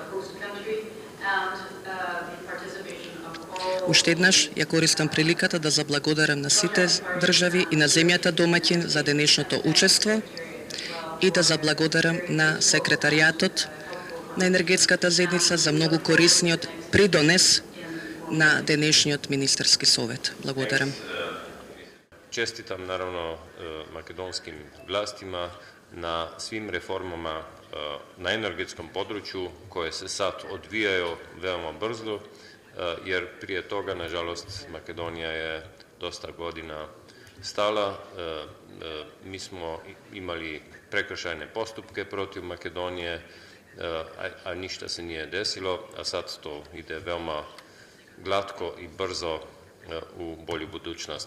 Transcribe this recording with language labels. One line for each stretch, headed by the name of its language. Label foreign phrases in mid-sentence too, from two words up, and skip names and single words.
Macedonian: Уште еднаш ја користам приликата да заблагодарам на сите држави и на земјата домаќин за денешното учество и да заблагодарам на секретаријатот на енергетската заедница за многу корисниот придонес на денешниот министерски совет. Благодарам.
Serbian: Честитам наравно македонским властима на свим реформама на енергетском подручју koje se sad odvijaju veoma brzo, jer prije toga, nažalost, Makedonija je dosta godina stala. Mi smo imali prekršajne postupke protiv Makedonije, a ništa se nije desilo, a sad to ide veoma glatko i brzo u bolju budućnost.